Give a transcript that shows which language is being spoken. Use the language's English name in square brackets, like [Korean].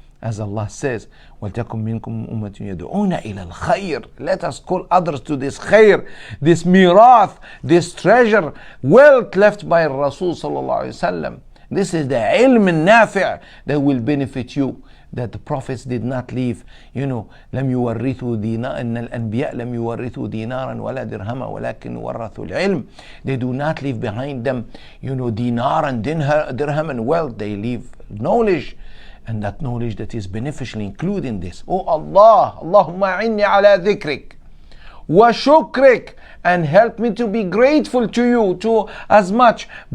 [English] As Allah says, [Arabic] وَلْتَكُمْ مِنْكُمْ أُمَّةٌ يَدْعُونَ إِلَى الْخَيْرِ. [English] Let us call others to this khair, this mirath, this treasure, wealth left by Rasul sallallahu alayhi wa sallam. This is the ilm al-nafi' that will benefit you, that the prophets did not leave. [Arabic] لم يورثوا دينارا إن الأنبياء لم يورثوا دينارا ولا درهما ولكن ورثوا العلم. [English] They do not leave behind them, dinar and dirham and wealth. They leave knowledge. And that knowledge that is beneficial, including this. Oh Allah, [Arabic] Allahumma inni ala dhikrik wa shukrik, [English] and help me to be grateful to you to as much.